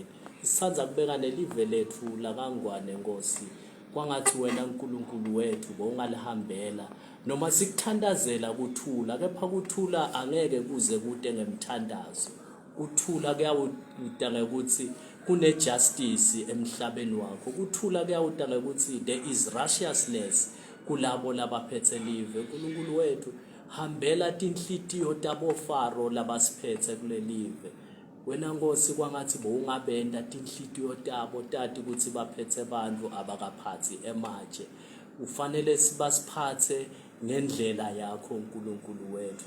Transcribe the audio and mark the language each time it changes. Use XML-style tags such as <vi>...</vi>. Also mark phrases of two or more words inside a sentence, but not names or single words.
<ss>Sithandza kubeka nelive lethu lakangwane Nkosi, kwangathi wena uNkulunkulu wethu bowungalihambela noma sikuthandazela kuthula, kepha kuthula angeke kuze kude ngemthandazo. Kuthula kuyawuda ngekuthi kune justice emhlabeni wakho, kuthula kuyawuda ngekuthi</ss> <en>there is righteousness</en> <ss>kulabo labaphethe live. uNkulunkulu wethu hambela tinhlitiyo tabo Faro labasiphethe kulelive. Wena Nkosi kwangathi bowungabenda tinhlitiyo tabo tati ukuthi baphethe abantu abakaphathi ematshe, ufanele sibasiphathe ngendlela yakho uNkulunkulu wethu.</ss>